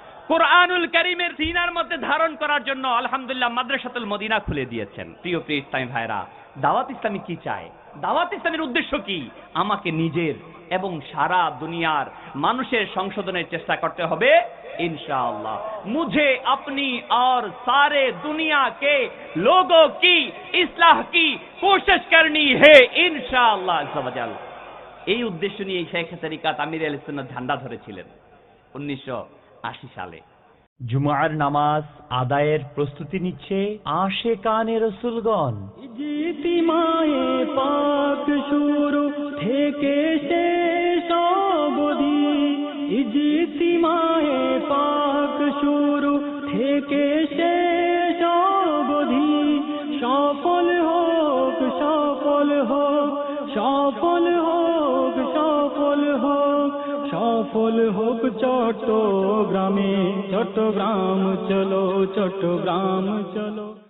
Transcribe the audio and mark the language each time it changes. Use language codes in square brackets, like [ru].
[bn] কুরআনুল কারীমের সিনার মধ্যে ধারণ করার জন্য আলহামদুলিল্লাহ মাদ্রাসাতুল মদিনা খুলে দিয়েছেন। প্রিয় প্রিয় ইসলামী ভাইরা, দাওয়াত ইসলামী কি চায়? দাওয়াত ইসলামের উদ্দেশ্য কি? আমাকে নিজের এবং সারা দুনিয়ার মানুষের সংশোধনের চেষ্টা করতে হবে इंशाअल्लाह। [hi] मुझे अपनी और सारे दुनिया के लोगों की इस्लाह की कोशिश करनी है इंशाअल्लाह अज़्ज़ा वजल। [bn] এই উদ্দেশ্য নিয়ে শেখ তরিকত আমির আহলে সুন্নাত ঝান্ডা ধরেছিলেন 1980 সালে। জুমার নামাজ আদায়ের প্রস্তুতি নিচ্ছে আশিকানে রাসূলগণ। ইজতিমায়ে পাক শুরু থেকে শেষ অবধি, ইজতিমায়ে পাক শুরু থেকে শেষ অবধি, সফল হোক সফল হোক সফল হোক সফল হোক সফল হোক চট্টগ্রামে, চট্টগ্রাম চলো চট্টগ্রাম চলো।